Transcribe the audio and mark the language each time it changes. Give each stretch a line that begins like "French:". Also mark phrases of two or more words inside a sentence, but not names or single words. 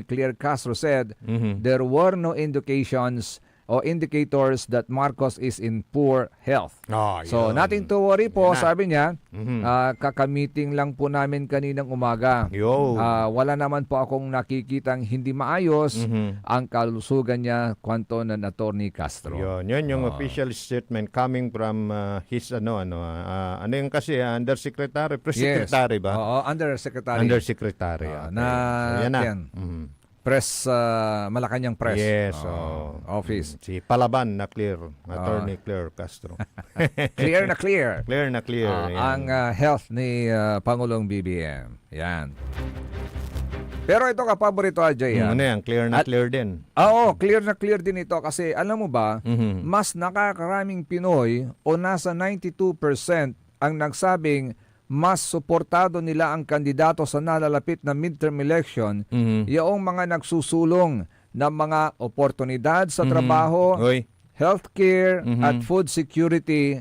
English: Claire Castro said there were no indications o indicators that Marcos is in poor health. So, nothing to worry po,
Filipino: sabi niya. Kakamiting lang po namin kaninang umaga. Wala naman po akong nakikitang hindi maayos ang kalusugan niya, kwanto ng Atty. Castro. Yun yung
English: official statement coming from his
Filipino: ano yung kasi
English: undersecretary, press secretary ba?
Filipino: Oo, undersecretary. Undersecretary. Na Yan na. yan.
English: Press, Malacanang Press. Yes. Office.
Filipino: Si Palaban na clear. Attorney Claire Castro. Clear na clear. Clear na clear. Ang health ni Pangulong BBM. Yan. Pero ito Kapaborito RJ. Ano yan? Clear na clear din. Oo, clear na clear din ito kasi alam mo ba, mas nakakaraming Pinoy o nasa 92% ang nagsabing mas suportado nila ang kandidato sa nalalapit na
English: midterm election,
Filipino: yung mga nagsusulong ng mga oportunidad sa trabaho, healthcare at
English: food security.